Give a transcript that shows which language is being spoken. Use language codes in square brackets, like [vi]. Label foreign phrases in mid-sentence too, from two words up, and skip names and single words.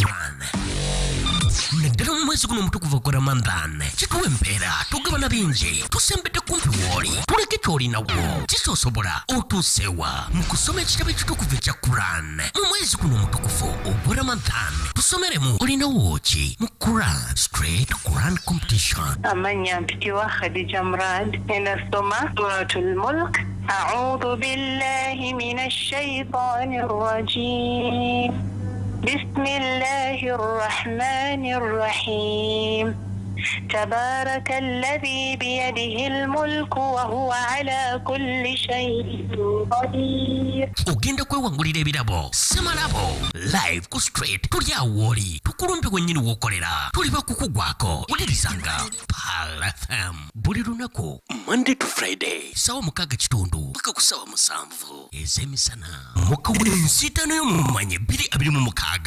[lg] naddala mu mwezi guno omutukuvu gwa Ramadan kituwa empeera tugabana bingi tusembedde kumpi wooli tuleke kyolinawo kisosobola otuusewa mu kusoma ekitabo ekitukuvu ekya Quran mu mwezi guno omutukuvu ogwa Ramadan tusomeremu olinawo ki mu Quran Straight Quran Competition. Amannya mpitibwa Khadija Murad enasoma Suratul Mulk. [ar] أعوذ بالله من الشيطان الرجيم. بسم الله الرحمن الرحيم تبارك الذي بيده الملك وهو على كل شيء قدير. [lg] Ogenda kwewangulira ebirabo Semalabo live ku Straight tuli awoli tukulumbe wennyini wokolera tuli bakukugwako ulirizanga Pal FM buli lunaku [en] Monday to Friday [lg] sawa 6 mpaka ku sawa 7 ezemisana mukawulira ensitaano y'omumanyi 226